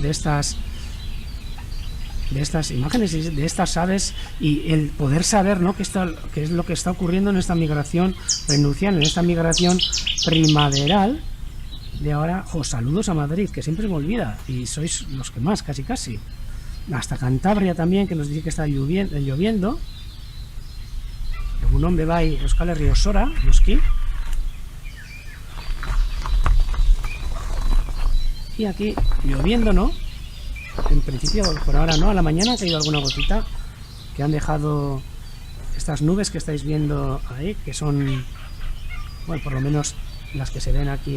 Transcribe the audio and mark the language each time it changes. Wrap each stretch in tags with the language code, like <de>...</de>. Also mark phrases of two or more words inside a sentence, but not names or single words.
<es>de estas imágenes y de estas aves, y el poder saber, ¿no? qué es lo que está ocurriendo en esta migración prenuncial, en esta migración primaveral de ahora. Saludos a Madrid, que siempre se me olvida, y sois los que más, casi hasta Cantabria también, que nos dice que está lloviendo.</es> <eu>Egunon bebai Euskal Herria osora, noski.</eu> <es>Y aquí lloviendo, ¿no? En principio, por ahora no. A la mañana ha caído alguna gotita, que han dejado estas nubes que estáis viendo ahí, que son, bueno, por lo menos las que se ven aquí.</es>